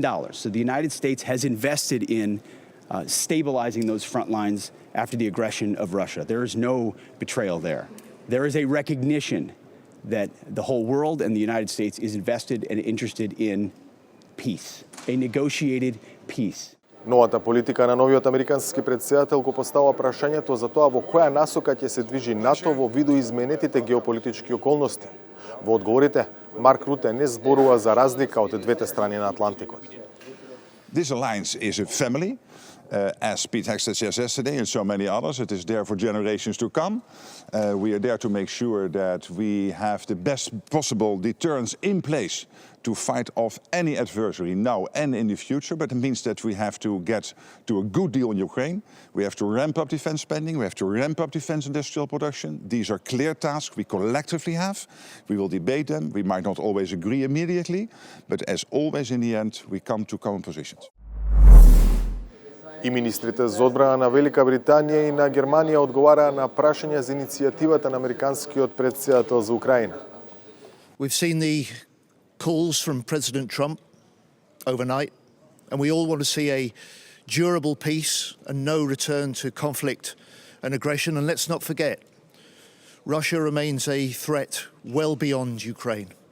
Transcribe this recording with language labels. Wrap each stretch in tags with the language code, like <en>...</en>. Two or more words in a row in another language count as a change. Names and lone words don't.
<en>So the United States has invested in stabilizing those front lines after the aggression of Russia. There is no betrayal there. There is a recognition that the whole world and the United States is invested and interested in peace, a negotiated peace.</en> <mk>Новата политика на новиот американски претседател го поставува прашањето за тоа во која насока ќе се движи НАТО во виду изменетите геополитички околности. Во одговорите, Марк Руте не зборува за разлика од двете страни на Атлантикот.</mk> <en>This alliance is a family. As Pete Hegseth says yesterday and so many others, it is there for generations to come. We are there to make sure that we have the best possible deterrence in place to fight off any adversary now and in the future, but it means that we have to get to a good deal in Ukraine. We have to ramp up defense spending, we have to ramp up defense industrial production. These are clear tasks we collectively have. We will debate them. We might not always agree immediately, but as always in the end, we come to common positions.</en> <mk>И министрите за одбрана на Велика Британија и на Германија одговараа на прашања за иницијативата на американскиот претседател за Украина.</mk> <en>We've seen the calls from President Trump overnight, and we all want to see a durable peace and no return to conflict and aggression. And let's not forget, Russia remains a threat well beyond Ukraine.</en>